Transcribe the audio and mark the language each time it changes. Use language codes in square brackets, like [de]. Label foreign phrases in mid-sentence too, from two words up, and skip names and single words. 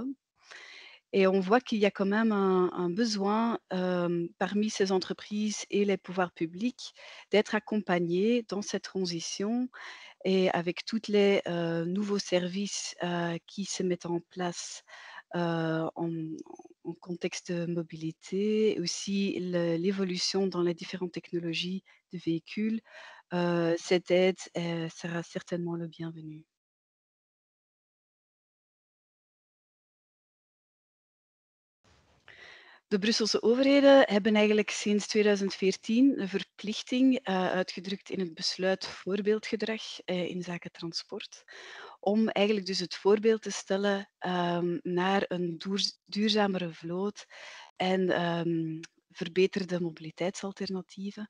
[fr] Et on voit qu'il y a quand même un besoin, parmi ces entreprises et les pouvoirs publics d'être accompagnés dans cette transition et avec toutes les, nouveaux services, qui se mettent en place, en contexte de mobilité, aussi l'évolution dans les différentes technologies de véhicules, cette aide, sera certainement le bienvenu. [nl] De Brusselse overheden hebben eigenlijk sinds 2014 een verplichting uitgedrukt in het besluit voorbeeldgedrag inzake transport. Om eigenlijk dus het voorbeeld te stellen naar een duurzamere vloot en verbeterde mobiliteitsalternatieven.